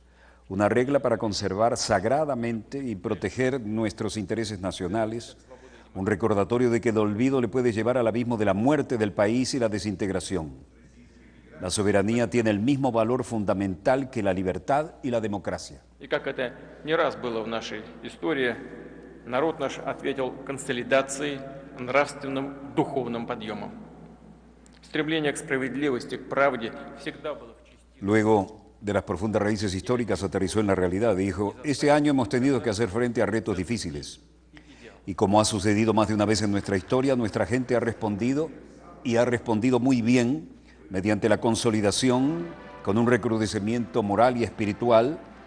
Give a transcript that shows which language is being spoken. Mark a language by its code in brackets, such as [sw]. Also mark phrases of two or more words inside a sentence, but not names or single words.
[es] Una regla para conservar sagradamente y proteger nuestros intereses nacionales, un recordatorio de que el olvido le puede llevar al abismo de la muerte del país y la desintegración. La soberanía tiene el mismo valor fundamental que la libertad y la democracia. [ru] Y как это не раз было в нашей истории, народ наш ответил консолидацией, нравственным, духовным подъемом. Стремление к справедливости, к правде всегда было в чести. [es] Luego de las profundas raíces históricas, aterrizó en la realidad. Dijo: este año hemos tenido que hacer frente a retos difíciles. Y como ha sucedido más de una vez en nuestra historia, nuestra gente ha respondido, y ha respondido muy bien, mediante la consolidación, con un recrudecimiento moral y espiritual.